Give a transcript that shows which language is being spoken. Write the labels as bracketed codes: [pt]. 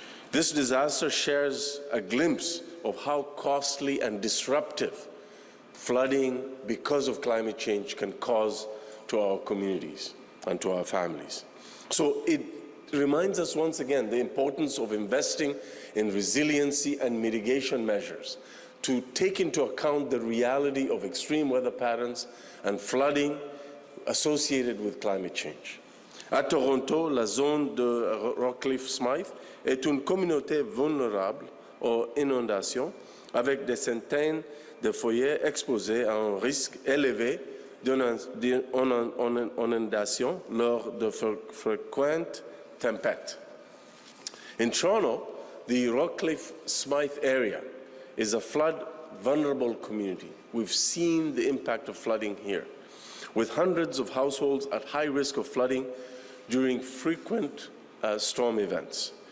[en] This disaster shares a glimpse of how costly and disruptive flooding because of climate change can cause to our communities and to our families. So it reminds us once again the importance of investing in resiliency and mitigation measures to take into account the reality of extreme weather patterns and flooding associated with climate change. [fr] À Toronto, la zone de Rockcliffe-Smythe est une communauté vulnérable aux inondations avec des centaines de foyers exposés à un risque élevé d'inondation lors de fréquentes tempêtes. [en] In Toronto, the Rockcliffe-Smythe area is a flood-vulnerable community. We've seen the impact of flooding here, with hundreds of households at high risk of flooding during frequent storm events.